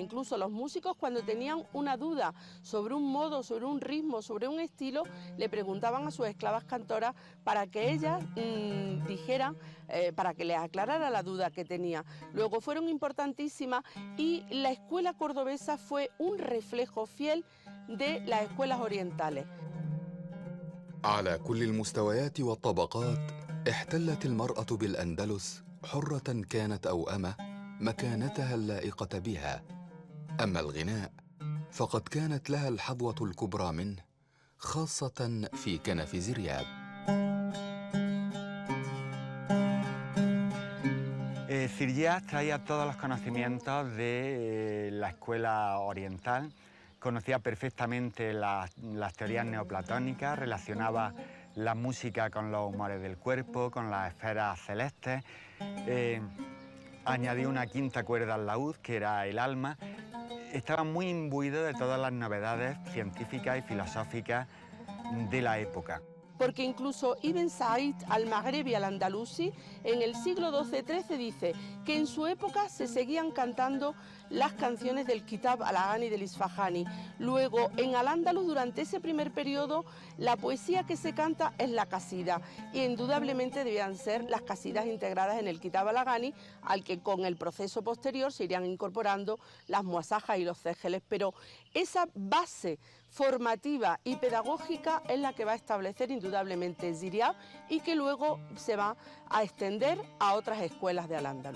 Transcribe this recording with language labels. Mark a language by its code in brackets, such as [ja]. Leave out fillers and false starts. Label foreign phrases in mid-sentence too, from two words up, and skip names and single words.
[es] Incluso los músicos, cuando tenían una duda sobre un modo, sobre un ritmo, sobre un estilo, le preguntaban a sus esclavas cantoras para que ellas dijeran, para que les aclarara la duda que tenía. Luego fueron importantísimas y la escuela cordobesa fue un reflejo fiel de las escuelas orientales. [ar] على كل المستويات والطبقات احتلت المرأة بالأندلس حرة كانت أو أمة مكانتها اللائقة بها. أما الغناء فقد كانت لها الحظوة الكبرى منه، خاصة في كنف زرياب. [es] Ziryab traía todos los conocimientos de la escuela oriental, conocía perfectamente las teorías neoplatónicas, relacionaba la música con los humores del cuerpo, con las esferas celestes, añadió una quinta cuerda al laúd, que era el alma. Estaba muy imbuido de todas las novedades científicas y filosóficas de la época. Porque incluso Ibn Said al-Maghrebi al-Andalusi en el siglo XII-XIII dice que en su época se seguían cantando las canciones del Kitab al-Aghani del Isfahani. Luego, en Al-Ándalus, durante ese primer periodo, la poesía que se canta es la casida, y indudablemente debían ser las casidas integradas en el Kitab al-Aghani, al que con el proceso posterior se irían incorporando las muasajas y los cégeles, pero esa base formativa y pedagógica es la que va a establecer indudablemente Ziryab y que luego se va a extender a otras escuelas de Al-Ándalus.